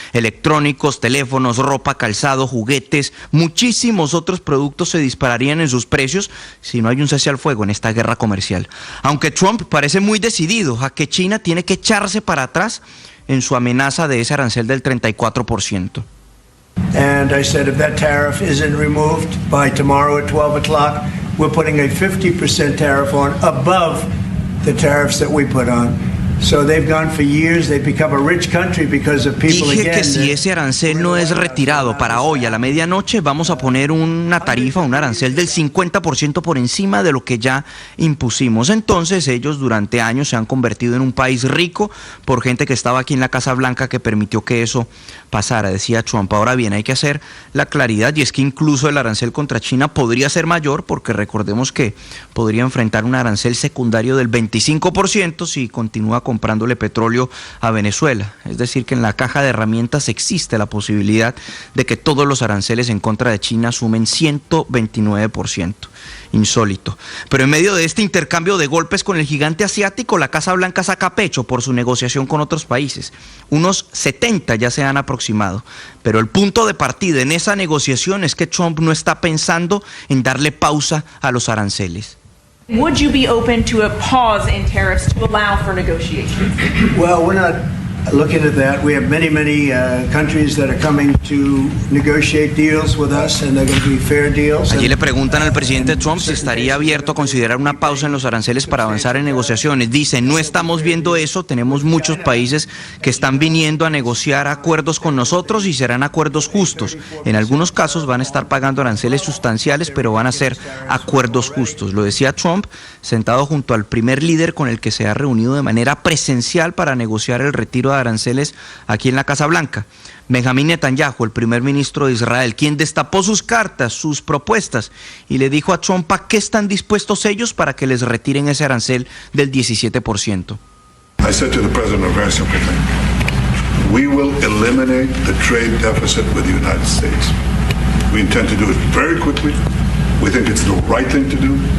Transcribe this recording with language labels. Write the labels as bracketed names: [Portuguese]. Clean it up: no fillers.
[Spanish] Electrónicos, teléfonos, ropa, calzado, juguetes, muchísimos otros productos se dispararían en sus precios si no hay un cese al fuego en esta guerra comercial. Aunque Trump parece muy decidido a que China tiene que echarse para atrás en su amenaza de ese arancel del 34%. [English] And I said if that tariff isn't removed by tomorrow at 12 o'clock, we're putting a 50% tariff on above the tariffs that we put on. So they've gone for years, they've become a rich country because of people again. [Spanish] Dije que si ese arancel no es retirado para hoy a la medianoche, vamos a poner una tarifa, un arancel del 50% por encima de lo que ya impusimos. Entonces ellos durante años se han convertido en un país rico por gente que estaba aquí en la Casa Blanca que permitió que eso pasara, decía Trump. Ahora bien, hay que hacer la claridad, y es que incluso el arancel contra China podría ser mayor, porque recordemos que podría enfrentar un arancel secundario del 25% si continúa comprándole petróleo a Venezuela. Es decir, que en la caja de herramientas existe la posibilidad de que todos los aranceles en contra de China sumen 129%. Insólito. Pero en medio de este intercambio de golpes con el gigante asiático, la Casa Blanca saca pecho por su negociación con otros países. Unos 70 ya se han aproximado. Pero el punto de partida en esa negociación es que Trump no está pensando en darle pausa a los aranceles. [English] Would you be open to a pause in tariffs to allow for negotiation? Well, we're not looking at that. We have many countries that are coming to negotiate deals with us, and they're going to be fair deals. [Spanish] Allí le preguntan al presidente Trump si estaría abierto a considerar una pausa en los aranceles para avanzar en negociaciones. Dice, no estamos viendo eso, tenemos muchos países que están viniendo a negociar acuerdos con nosotros y serán acuerdos justos. En algunos casos van a estar pagando aranceles sustanciales, pero van a ser acuerdos justos. Lo decía Trump, sentado junto al primer líder con el que se ha reunido de manera presencial para negociar el retiro de aranceles aquí en la Casa Blanca. Benjamín Netanyahu, el primer ministro de Israel, quien destapó sus cartas, sus propuestas, y le dijo a Trump a qué están dispuestos ellos para que les retiren ese arancel del 17%. [English] I said to the president a very simple thing. We will eliminate the trade deficit with the United States. We intend to do it very quickly. We think it's the right thing to do.